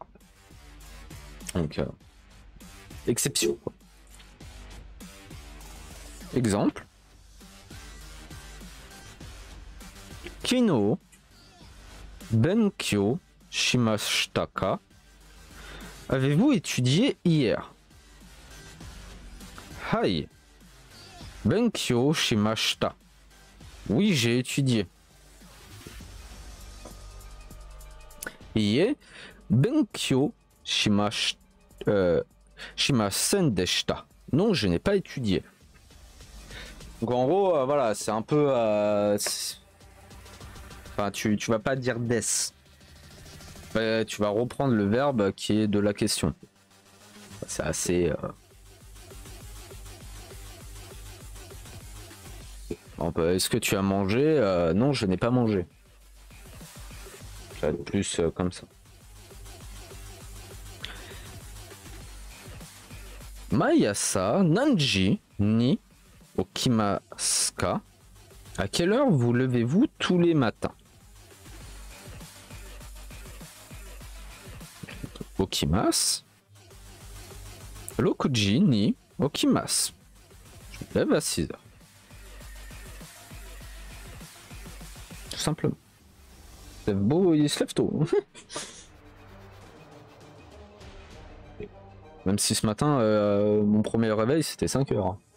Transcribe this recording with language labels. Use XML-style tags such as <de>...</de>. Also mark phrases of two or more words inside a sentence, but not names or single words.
<fr>Donc, exception. Exemple.</fr> <ja>昨日勉強しましたか?</ja> <fr>Avez-vous étudié hier?</fr> <ja>はい、勉強しました.</ja> <fr>Oui, j'ai étudié.</fr> <ja>いいえ、勉強しませんでした.</ja> <fr>Non, je n'ai pas étudié. Donc en gros, voilà, c'est un peu... Enfin, tu vas pas dire des. Tu vas reprendre le verbe qui est de la question. C'est assez... Est-ce que tu as mangé? Non, je n'ai pas mangé. Ça va être plus comme ça.</fr> <ja>毎朝何時に起きますか?</ja> <fr>À quelle heure vous levez-vous tous les matins?</fr> <ja>Okimasu. 六時に起きます.</ja> <fr>Je me lève à 6 heures. Tout simplement. C'est beau, il se lève tôt. Même si ce matin, mon premier réveil, c'était 5 heures.</fr>